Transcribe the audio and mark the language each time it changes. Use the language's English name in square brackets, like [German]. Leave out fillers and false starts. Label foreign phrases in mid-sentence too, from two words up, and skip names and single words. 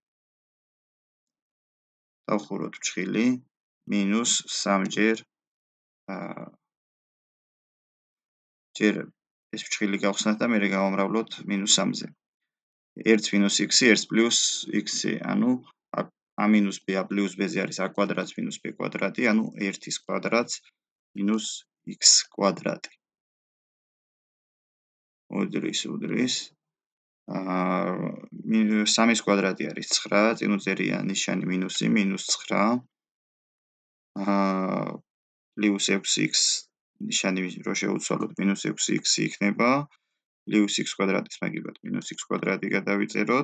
[Georgian] დავხუროთ ფრჩხილი მინუს 3-ჯერ ჯერ ეს ფრჩხილი გავხსნათ და მერე გავამრავლოთ მინუს 3-ზე. 1 - x-ი 1 + x-ი, ანუ a - b a + b-ზე არის a კვადრატს მინუს b კვადრატი, ანუ 1-ის კვადრატს მინუს x კვადრატი. უდრის 3-ის კვადრატი არის 9, წინ უწერია ნიშანი მინუსი, -9 პლუს 6x ნიშანი რო შევუცვალოთ -6x იქნება, პლუს x კვადრატის მაგივრად -x კვადრატი გადავიწეროთ.